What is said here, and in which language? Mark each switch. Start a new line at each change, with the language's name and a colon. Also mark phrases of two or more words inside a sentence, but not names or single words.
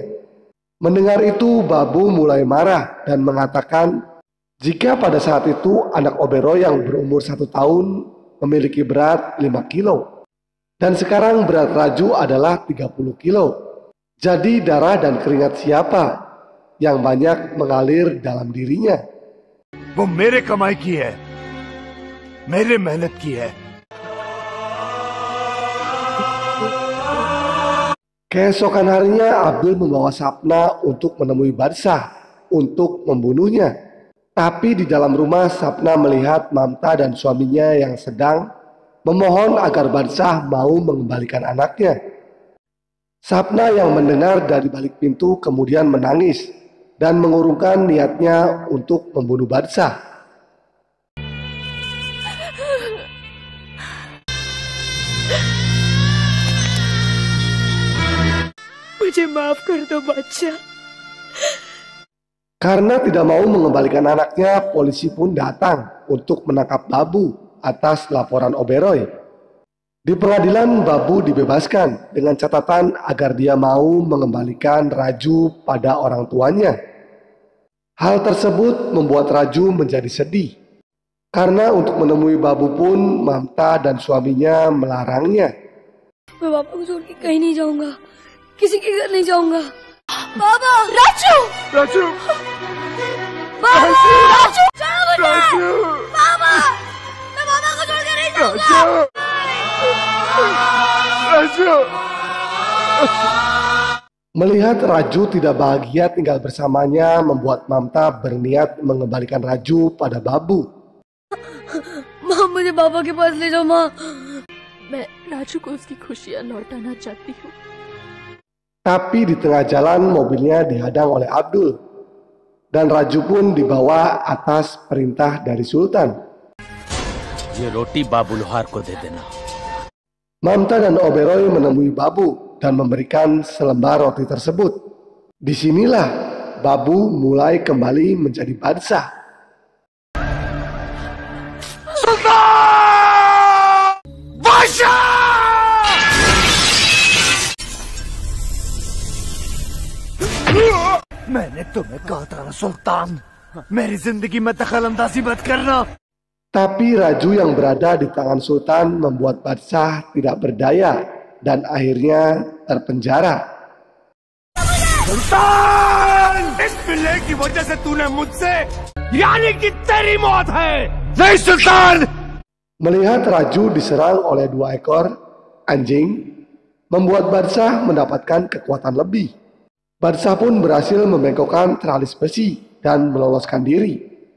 Indonesian: Mendengar itu Babu mulai marah dan mengatakan jika pada saat itu anak Oberoi yang berumur 1 tahun memiliki berat 5 kilo dan sekarang berat Raju adalah 30 kilo. Jadi darah dan keringat siapa yang banyak mengalir dalam dirinya?
Hindi: वो मेरे कमाई की है, मेरे मेहनत की है।
Indonesian: Keesokan harinya Abdul membawa Sapna untuk menemui Badsah untuk membunuhnya. Tapi di dalam rumah Sapna melihat Mamta dan suaminya yang sedang memohon agar Badsah mau mengembalikan anaknya. Sapna yang mendengar dari balik pintu kemudian menangis dan mengurungkan niatnya untuk membunuh Badsah.
Hindi: मुझे माफ कर दो बादशाह।
Indonesian: Karena tidak mau mengembalikan anaknya, polisi pun datang untuk menangkap Babu atas laporan Oberoi. Di pengadilan Babu dibebaskan dengan catatan agar dia mau mengembalikan Raju pada orang tuanya. Hal tersebut membuat Raju menjadi sedih. Karena untuk menemui Babu pun Mamta dan suaminya melarangnya.
Hindi: मैं पापा को छोड़ के कहीं नहीं जाऊंगा, किसी के घर नहीं जाऊंगा। बाबा, राजू, राजू, बाबा, राजू, राजू, बाबा, मैं बाबा को छोड़ के नहीं जाऊंगा। राजू।
Indonesian: Melihat Raju tidak bahagia tinggal bersamanya membuat Mamta berniat mengembalikan Raju pada Babu.
Hindi: माँ मुझे बाबा के पास ले जाओ माँ। मैं राजू को उसकी खुशियाँ लौटाना चाहती हूँ।
Indonesian: Tapi di tengah jalan mobilnya dihadang oleh Abdul. Dan Raju pun dibawa atas perintah dari Sultan.
Hindi: ये रोटी बाबू लोहार को दे देना।
Indonesian: Mamta dan Oberoi menemui Babu dan memberikan selembar roti tersebut. Disinilah Babu mulai kembali menjadi Badsah. Sultan! Badsah!
Hindi: मैंने तुम्हें कहा था ना सुल्तान, मेरी जिंदगी में दखल अंदाजी मत करना।
Indonesian: Tapi Raju yang berada di tangan Sultan membuat Badsah tidak berdaya dan akhirnya terpenjara.
Hindi: सुल्तान! इस पिल्ले की वजह से तूने मुझसे, यानी कि तेरी मौत है। नहीं सुल्तान!
Indonesian: Melihat Raju diserang oleh 2 ekor anjing, membuat Badsah mendapatkan kekuatan lebih. Badsah pun berhasil membengkokkan teralis besi dan meloloskan diri.